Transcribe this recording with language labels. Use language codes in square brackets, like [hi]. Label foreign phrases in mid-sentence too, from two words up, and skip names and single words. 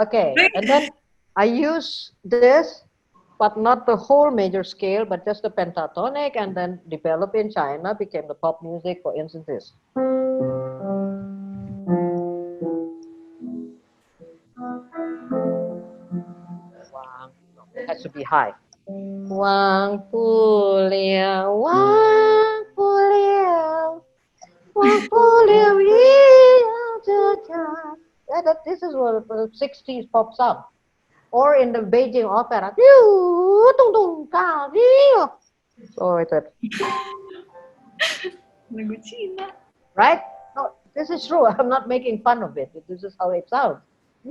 [en] Okay, and then I use this, but not the whole major scale, but just the pentatonic, and then developed in China, became the pop music, for instance, this. It has to be high. [zh] 忘不了，忘不了，忘不了, [en] yeah, this is what the 60s pop song. Or in the Beijing opera. So it's a... Right? No, this is true. I'm not making fun of it.